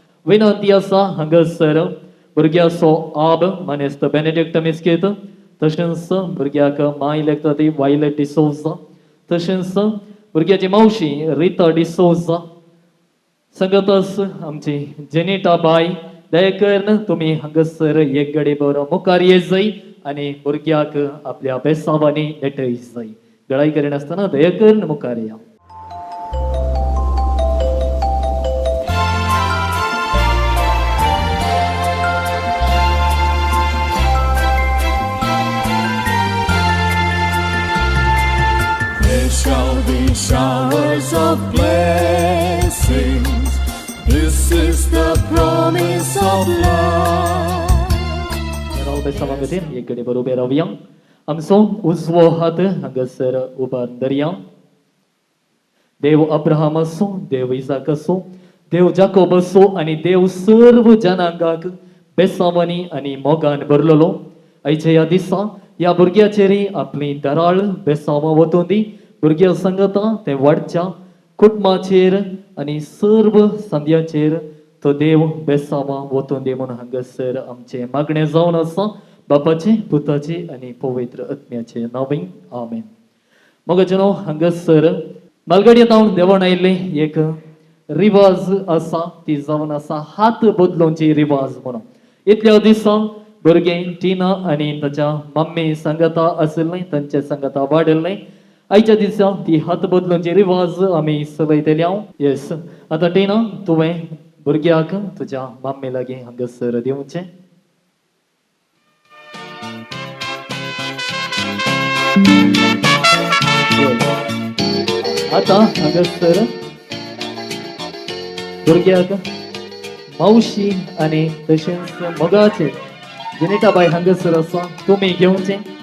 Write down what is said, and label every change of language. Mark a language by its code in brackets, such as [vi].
[kok] विनंती आसा हांगासर भुरग्याचो आब मानेस्त बेनेडिक्ट मिस्केत, तशेंच भुरग्याक माय लागता ती वायलेट डिसोजा, तशेंच भुरग्याची मावशी रिता डिसोजा, संगतच आमची जेनिटा बाय. दया करून तुमी हांगासर एक घडी बरो मुखार येजय. आनी भुरग्याक आपल्या बेसांवांनी नेटय जाय. गळाई करिनासतना दया करून मुखार या. [en] There shall be showers of blessings. This is the promise of love. [kok] Rao बेसांवा खातीर एक घडी भर उबे रावया. आमचो उजवो हात हांगासर उबारून धरया. देव अब्राहम असो, देव इसाक असो, देव जाकोब असो आनी देव सर्व जनांगाक बेसांवांनी आनी मोगान भरलेलो. आयच्या ह्या दिसा ह्या भुरग्याचेरी आपली दराळ बेसांवां वतून दी. भुरग्या सांगता ते वाडच्या कुटुंबाचेर आनी सर्व संद्यांचेर तो देव बेसांवां वतून दी म्हणून हांगासर आमचे मागणें जावन आसा. बापाचे, पुताचे आनी पवित्र आत्म्याचे नांवान आमेन. मोगाचेनो हांगासर मालगाडयेंत देवण आयिल्ले एक रिवाज आसा, ती जावन आसा हात बदलोवची रिवाज म्हणून. इतल्या दिसा भुरगे टिना आनी ताच्या मम्मी सांगता आशिल्ले, तांचे सांगता वाडिल्ले. आयच्या दिसा ती हात बदलोवची रिवाज आमी चलयतले. येस, आतां टिना तुवें भुरग्याक तुज्या मम्मी लागीं हांगासर दिवचें. आता हांगासर भुरग्याक मावशी आनी तशेंच मोगाचे जिनेटाबाई हांगासर आसा, तुमी घेवचें.